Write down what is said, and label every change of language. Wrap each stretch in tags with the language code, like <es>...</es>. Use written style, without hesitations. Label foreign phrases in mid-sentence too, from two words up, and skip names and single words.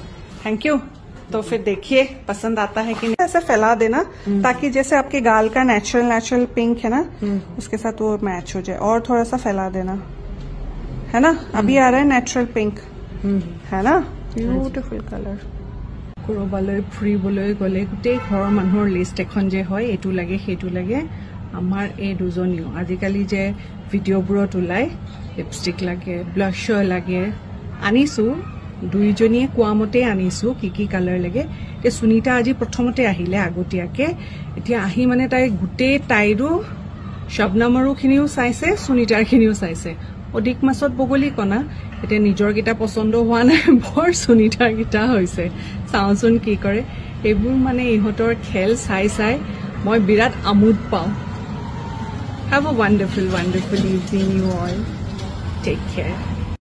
<en>thank you.</en> <hi>तो फिर देखिए पसंद आता है कि नहीं। ऐसे फैला देना ताकि जैसे आपके गाल का</hi> <en>natural pink</en> <hi>है ना, उसके साथ वो मैच हो जाए। और थोड़ा सा फैला देना, है ना। अभी आ रहा है</hi> <en>natural pink,</en> <hi>है ना।</hi> <en>beautiful colour.</en> <as>কৰবালৈ ফুৰিবলৈ গলে গোটেই ঘৰৰ মানুহৰ লিষ্ট এখন যে হয়, এইটো লাগে সেইটো লাগে। আমাৰ এই দুজনীও আজিকালি যে ভিডিঅ'বোৰত ওলাই লিপষ্টিক লাগে, ব্লাছাৰ লাগে, আনিছো। দুইজনীয়ে কোৱা মতে আনিছো কি কি কালাৰ লাগে। এতিয়া সুনিতা আজি প্ৰথমতে আহিলে আগতীয়াকে। এতিয়া আহি মানে তাই গোটেই তাইৰো শবনামৰো খিনিও চাইছে, সুনিতাৰ খিনিও চাইছে। অধিক মাছত বগলী কণা। এতিয়া নিজৰ কিটা পছন্দ হোৱা নাই, বৰ সুনিতাৰ কিটা হৈছে। চাওঁচোন কি কৰে। এইবোৰ মানে ইহঁতৰ খেল চাই চাই মই বিৰাট আমোদ পাওঁ।</as> <en>Have a wonderful, wonderful evening, you all. Take care.</en>